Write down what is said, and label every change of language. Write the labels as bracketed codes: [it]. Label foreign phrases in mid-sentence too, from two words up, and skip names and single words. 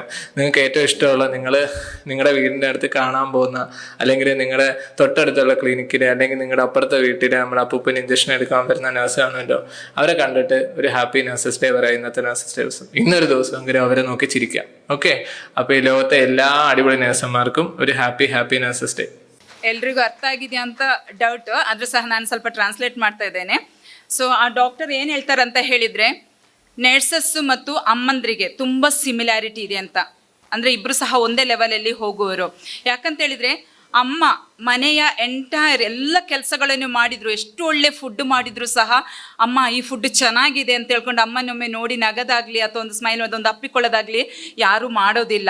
[ml] നിങ്ങൾക്ക് ഏറ്റവും ഇഷ്ടമുള്ള നിങ്ങളുടെ വീടിൻ്റെ അടുത്ത് കാണാൻ പോകുന്ന, അല്ലെങ്കിൽ നിങ്ങളുടെ തൊട്ടടുത്തുള്ള ക്ലിനിക്കിൽ, അല്ലെങ്കിൽ നിങ്ങളുടെ അപ്പുറത്തെ വീട്ടിൽ നമ്മുടെ അപ്പൂപ്പന് ഇഞ്ചക്ഷൻ എടുക്കാൻ വരുന്ന നഴ്സ് ആണല്ലോ, അവരെ കണ്ടിട്ട് ഒരു [en] happy nurses day [ml] പറയാം. ഇന്നത്തെ [en] nurses day [ml] ദിവസം ഇന്നൊരു ദിവസമെങ്കിലും അവരെ നോക്കി ചിരിക്കാം. ഓക്കെ, അപ്പോൾ ഈ ലോകത്തെ എല്ലാ അടിപൊളി നഴ്സുമാർക്കും ഒരു [en] happy nurses day. [kn] ಎಲ್ರಿಗೂ ಅರ್ಥ ಆಗಿದೆ ಅಂತ ಡೌಟ್, ಆದರೂ ಸಹ ನಾನು ಸ್ವಲ್ಪ ಟ್ರಾನ್ಸ್ಲೇಟ್ ಮಾಡ್ತಾ ಇದ್ದೇನೆ. ಸೊ ಆ ಡಾಕ್ಟರ್ ಏನು ಹೇಳ್ತಾರೆ ಅಂತ ಹೇಳಿದರೆ, ನರ್ಸಸ್ಸು ಮತ್ತು ಅಮ್ಮಂದ್ರಿಗೆ ತುಂಬ ಸಿಮಿಲಾರಿಟಿ ಇದೆ ಅಂತ. ಅಂದರೆ ಇಬ್ಬರು ಸಹ ಒಂದೇ ಲೆವೆಲಲ್ಲಿ ಹೋಗುವರು. ಯಾಕಂತೇಳಿದರೆ ಅಮ್ಮ ಮನೆಯ ಎಂಟೈರ್ ಎಲ್ಲ ಕೆಲಸಗಳನ್ನು ಮಾಡಿದರು, ಎಷ್ಟು ಒಳ್ಳೆ ಫುಡ್ ಮಾಡಿದರೂ ಸಹ ಅಮ್ಮ ಈ ಫುಡ್ ಚೆನ್ನಾಗಿದೆ ಅಂತ ಹೇಳ್ಕೊಂಡು ಅಮ್ಮನೊಮ್ಮೆ ನೋಡಿ ನಗದಾಗಲಿ ಅಥವಾ ಒಂದು ಸ್ಮೈಲ್ ಅದೊಂದು ಅಪ್ಪಿಕೊಳ್ಳೋದಾಗಲಿ ಯಾರೂ ಮಾಡೋದಿಲ್ಲ.